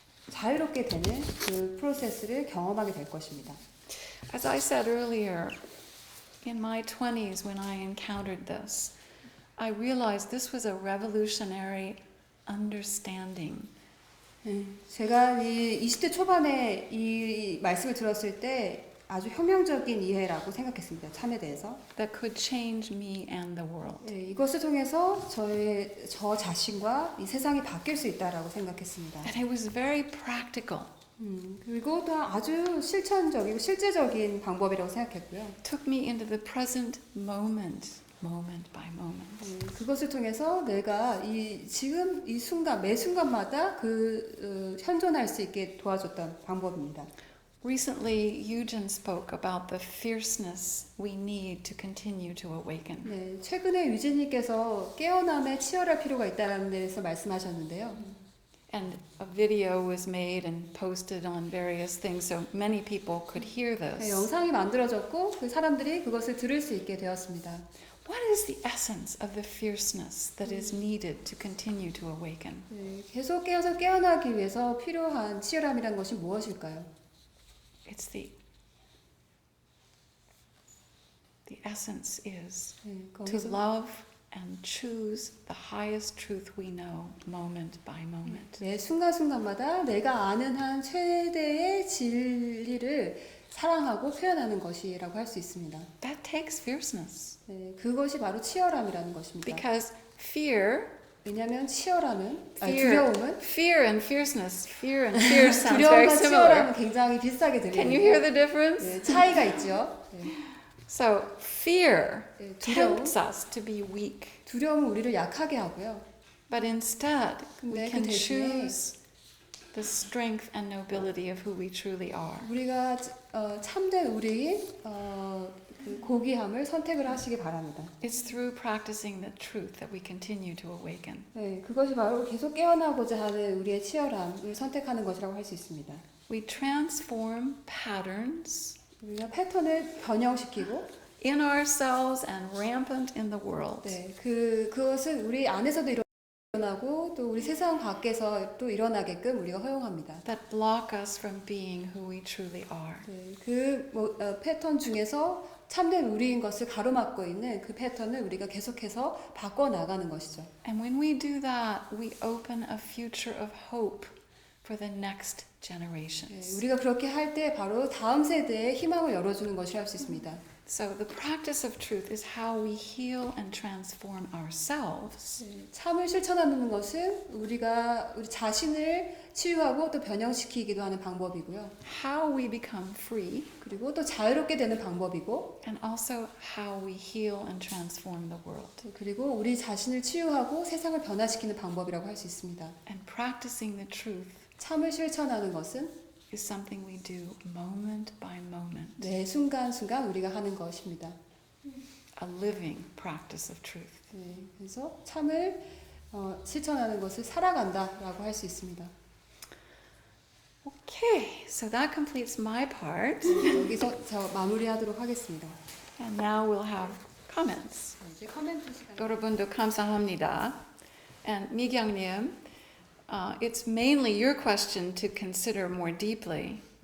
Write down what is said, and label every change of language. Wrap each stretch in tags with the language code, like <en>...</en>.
<ko>자유롭게 되는 그 프로세스를 경험하게 될 것입니다.</ko> <en>As I said earlier, in my 20s when I encountered this, I realized this was a revolutionary understanding.</en> <ko>제가 이 20대 초반에 이 말씀을 들었을 때 아주 혁명적인 이해라고 생각했습니다. 참에 대해서.</ko> <en>that could change me and the world.</en> <ko>예, 이것을 통해서 저 자신과 이 세상이 바뀔 수 있다라고 생각했습니다.</ko> <en>And it was very practical.</en> <ko>그리고 또 아주 실천적이고 실제적인 방법이라고 생각했고요.</ko> <en>Took me into the present moment, moment by moment.</en> <ko>그것을 통해서 내가 지금 이 순간 매 순간마다 현존할 수 있게 도와줬던 방법입니다.</ko> <en>Recently, Eugen spoke about the fierceness we need to continue to awaken.</en> <ko>네, 최근에 유진님께서 깨어남에 치열할 필요가 있다는 데서 말씀하셨는데요.</ko> <en>And a video was made and posted on various things so many people could hear</en> <ko>네,</ko> <en>this.</en> <ko>영상이 만들어졌고 그 사람들이 그것을 들을 수 있게 되었습니다.</ko> <en>What is the essence of the fierceness that is needed to continue to awaken?</en> <ko>네, 계속 깨어나기 위해서 필요한 치열함이란 것이 무엇일까요?</ko> <en>It's the essence is</en> <ko>네,</ko> <en>to</en> <ko>거기서</ko> <en>love and choose the highest truth we know moment by moment.</en> <ko>매 순간순간마다 내가 아는 한 최대의 진리를 사랑하고 표현하는 것이라고 할 수 있습니다.</ko> <en>That takes fierceness</en> <ko>네, 그것이 바로 치열함이라는 것입니다.</ko> <en>because fear</en> <ko>왜냐하면 치열함은</ko> <en>Fear.</en> <ko>두려움은</ko> <en>Fear and fierceness. Fear and fear sounds very</en> <ko>두려움과</ko> <en>similar.</en> <ko>치열함은 굉장히 비슷하게</ko> <en>Can you hear</en> <ko>들리는데</ko> <en>the difference?</en> <ko>네, 차이가 있죠. 네,</ko> <en>So fear</en> <ko>네, 두려움,</ko> <en>tempts us to be weak,</en> <ko>두려움은 우리를 약하게 하고요.</ko> <en>but instead we</en> <ko>근데 그</ko> <en>can</en> <ko>대신에</ko> <en>choose the strength and nobility of who we truly are.</en> <ko>우리가 참된 우리인 그 고귀함을 선택을 하시기 바랍니다.</ko> <en>It's through practicing the truth that we continue to awaken.</en> <ko>네, 그것이 바로 계속 깨어나고자 하는 우리의 치열함을 선택하는 것이라고 할 수 있습니다.</ko> <en>We transform patterns</en> <ko>우리가 패턴을 변형시키고</ko> <en>in ourselves and rampant in the world.</en> <ko>네, 그것은 우리 안에서도 일어나고 또 우리 세상 밖에서 또 일어나게끔 우리가 허용합니다.</ko> <en>That block us from being who we truly are.</en> <ko>네, 패턴 중에서 참된 우리인 것을 가로막고 있는 그 패턴을 우리가 계속해서 바꿔 나가는 것이죠.</ko> <en>And when we do that, we open a future of hope for the next</en> <ko>네,</ko> <en>generations.</en> <ko>우리가 그렇게 할 때 바로 다음 세대에 희망을 열어주는 것이라 할 수 있습니다.</ko> <en>So the practice of truth is how we heal and transform ourselves.</en> <ko>네, 참을 실천하는 것은 우리 자신을 치유하고 또 변형시키기도 하는 방법이고요.</ko> <en>How we become free,</en> <ko>그리고 또 자유롭게 되는 방법이고</ko> <en>and also how we heal and transform the world.</en> <ko>그리고 우리 자신을 치유하고 세상을 변화시키는 방법이라고 할 수 있습니다.</ko> <en>And practicing the truth</en> <ko>참을 실천하는 것은</ko> <en>is something we do moment by moment.</en> <ko>매 순간순간 우리가 하는 것입니다.</ko> <en>A living practice of truth.</en> <ko>네, 그래서 참을 실천하는 것을 살아간다라고 할 수 있습니다.</ko> <en>Okay, so that completes my part.</en> <ko>여기서 저 마무리하도록 하겠습니다.</ko> <en>And now we'll have comments.</en> <ko>이제 커멘트 시간. 여러분도 감사합니다.</ko> <en>And 미경님, it's mainly your question to consider more deeply.</en>